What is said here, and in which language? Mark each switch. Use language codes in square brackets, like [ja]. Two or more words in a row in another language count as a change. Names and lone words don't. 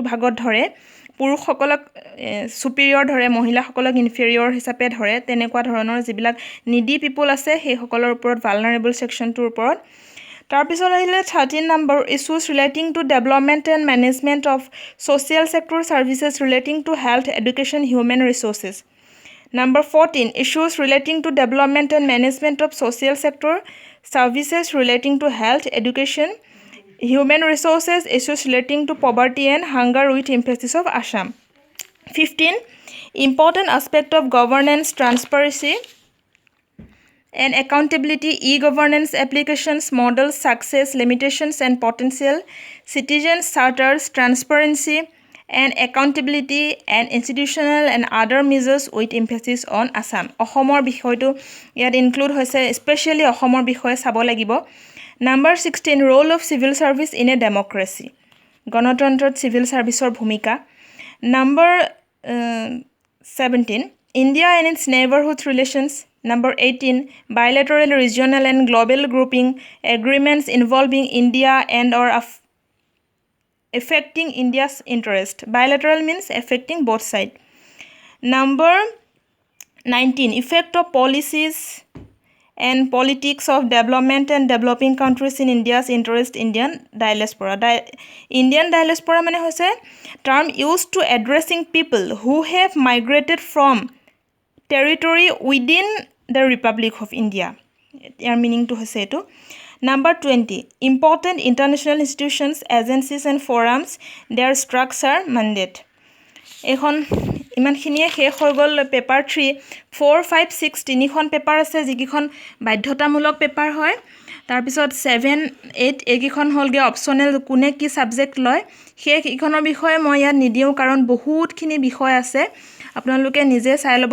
[as] ভাগত ধৰে পুৰুষসকলক সুপিৰিয়ৰ ধৰে মহিলাসকলক ইনফেৰিয়ৰ হিচাপে ধৰে তেনেকুৱা ধৰণৰ যিবিলাক [en] needy people [as] আছে সেই সকলৰ ওপৰত ভালনাৰেবল সেকশনটোৰ ওপৰত তাৰ পিছত আহিলে 13 নম্বৰ [en] issues relating to development and management of social sector services relating to health education human resources Number 14, issues relating to development and management of social sector, services relating to health, education, human resources, issues relating to poverty and hunger with emphasis of Assam. 15. Important aspect of governance, transparency and accountability, e-governance applications, models, success, limitations and potential, citizens charters, transparency and accountability and institutional and other measures with emphasis on Assam. [as] অসমৰ বিষয়টো ইয়াত ইনক্লুড হৈছে, স্পেচিয়েলি অসমৰ বিষয়ে চাব লাগিব। [en] Number 16, role of civil service in a democracy. [as] গণতন্ত্ৰত [en] civil service [as] ৰ ভূমিকা। [en] Number 17, India and its neighborhood relations. Number 18, bilateral, regional and global grouping agreements involving India and or affecting India's interest. Bilateral means affecting both sides. Number 19, effect of policies and politics of development and developing countries in India's interest, Indian diaspora. Indian diaspora [as] মানে হৈছে [en] term used to addressing people who have migrated from territory within the Republic of India. [as] ইয়াৰ মিনিংটো হৈছে এইটো। [en] Number 20, important international institutions, agencies and forums, their structure, mandate. [as] এখন ইমানখিনিয়ে শেষ হৈ গ'ল পেপাৰ 3, 4, 5, 6 তিনিখন পেপাৰ আছে যিকেইখন বাধ্যতামূলক পেপাৰ হয়। তাৰপিছত 7, 8 এইকেইখন হ'লগৈ অপশ্যনেল, কোনে কি ছাবজেক্ট লয় সেইকেইখনৰ বিষয়ে মই ইয়াত নিদিওঁ কাৰণ বহুতখিনি বিষয় আছে, আপোনালোকে নিজে চাই ল'ব।